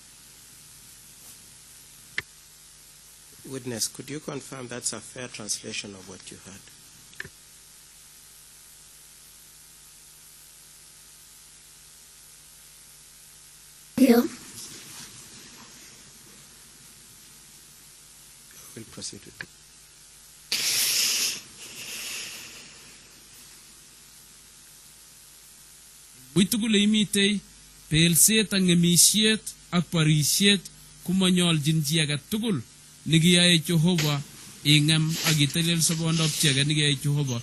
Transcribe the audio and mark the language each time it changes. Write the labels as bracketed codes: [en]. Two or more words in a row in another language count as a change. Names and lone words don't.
[en] Witness, could you confirm that's a fair translation of what you heard? [sw] Ndio. [en] We'll proceed with it. [kln] Uitugul imitei pelset ak ngemisiet ak parisiet kumonyoljin chi age tugul nekiyae Jehova ingem ak itelel sobondop chi age nekiyae Jehova.